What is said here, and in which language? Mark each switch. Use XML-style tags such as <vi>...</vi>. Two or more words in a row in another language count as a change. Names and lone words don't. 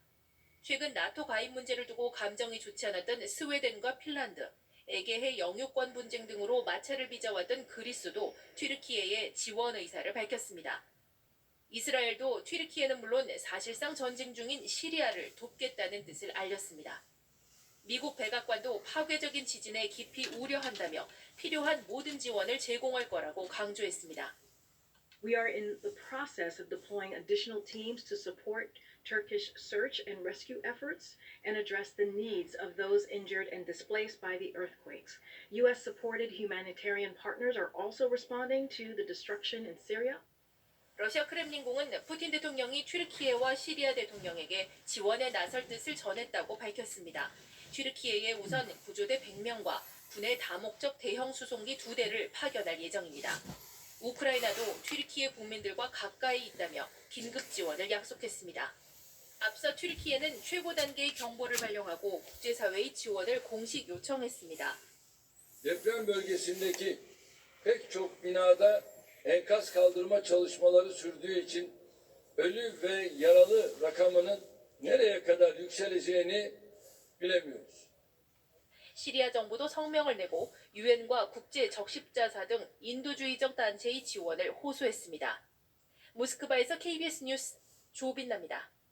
<ko>최근 나토 가입 문제를 두고 감정이 좋지 않았던 스웨덴과 핀란드, 에게해 영유권 분쟁 등으로 마찰을 빚어왔던 그리스도 튀르키예에 지원 의사를 밝혔습니다. 이스라엘도 튀르키예는 물론 사실상 전쟁 중인 시리아를 돕겠다는 뜻을 알렸습니다. 미국 백악관도 파괴적인 지진에 깊이 우려한다며 필요한 모든 지원을 제공할 거라고 강조했습니다.</ko> <en>We are in the process of deploying additional teams to support Turkish search and rescue efforts and address the needs of those injured and displaced by the earthquakes. U.S.-supported humanitarian partners are also responding to the destruction in Syria.</en> <ko>러시아 크렘린궁은 푸틴 대통령이 튀르키예와 시리아 대통령에게 지원에 나설 뜻을 전했다고 밝혔습니다. 튀르키예에 우선 구조대 100명과 군의 다목적 대형 수송기 2대를 파견할 예정입니다. 우크라이나도 튀르키예 국민들과 가까이 있다며 긴급 지원을 약속했습니다. 앞서 튀르키예는 최고 단계의 경보를 발령하고 국제사회의 지원을 공식 요청했습니다.</ko> <tr>Deprem bölgesindeki pek çok binada enkaz kaldırma çalışmaları sürdüğü için ölü ve yaralı rakamının nereye kadar yükseleceğini bilemiyoruz.</tr> <ko>시리아 정부도 성명을 내고 유엔과 국제 적십자사 등 인도주의적 단체의 지원을 호소했습니다. 모스크바에서 KBS 뉴스 조빈나입니다.</ko>